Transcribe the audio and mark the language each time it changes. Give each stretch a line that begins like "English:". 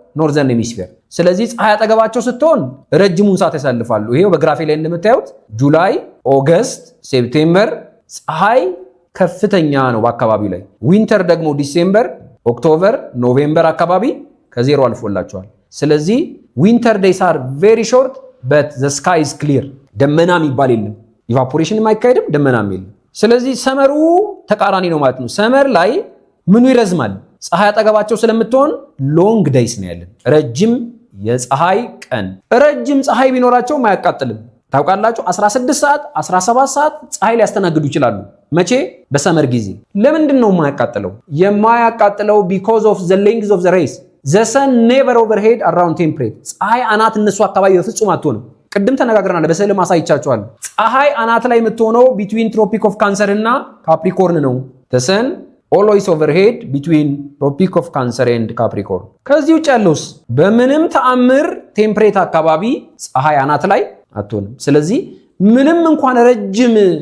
Amharic: ኖርዘርን ሄሚስፌር። ስለዚህ ፀሐይ አጠገባቸው ስትሆን ረጅሙን ሰዓት ያሳልፋሉ። ይሄው በግራፊ ላይ እንደምታዩት ጁላይ፣ ኦገስት፣ ሴፕቴምበር ፀሐይ ከፍተኛ ነው በአካባቢው ላይ። ዊንተር ደግሞ ዲሴምበር፣ ኦክቶበር፣ ኖቬምበር አካባቢ ከዜሮ አልፎላቸዋል። ስለዚህ
English: ዊንተር ዴይስ አር ቬሪ ሾርት በት ዘ ስካይ ኢዝ ክሊር።
Amharic: ደመና የሚባል የለም፣ ኢቫፖሬሽን የማይካሄድም ደመናም የለም። ስለዚህ ሰመሩ ተቃራኒ ነው ማለት ነው። ሰመር ላይ ምኑ ይረዝማል? ፀሐይ አጠገባቸው ስለምትሆን ሎንግ ዴይስ ነው ያለን፣ ረጅም የፀሐይ ቀን። ረጅም ፀሐይ ቢኖራቸውም አያቃጥልም። ታውቃላችሁ 16 ሰዓት 17 ሰዓት ፀሐይ ሊያስተናግዱ ይችላሉ። መቼ? በሰመር ጊዜ። ለምንድን ነው የማያቃጥለው?
English: because of the length of the rays the sun never overhead around temperate።
Amharic: ፀሐይ አናት እነሱ አካባቢ በፍጹም አትሆንም። ቅድም ተነጋግረናል። በስዕል ማሳይቻችኋለሁ። ፀሐይ አናት ላይ የምትሆነው ቢትዊን ትሮፒክ ኦፍ ካንሰር እና ካፕሪኮርን ነው።
English: ተሰን ኦልዌይስ ኦቨርሄድ ቢትዊን ትሮፒክ ኦፍ ካንሰር ኤንድ ካፕሪኮርን።
Amharic: ከዚህ ውጭ ያለውስ በምንም ተአምር ቴምፕሬት አካባቢ ፀሐይ አናት ላይ አትሆንም። ስለዚህ ምንም እንኳን ረጅም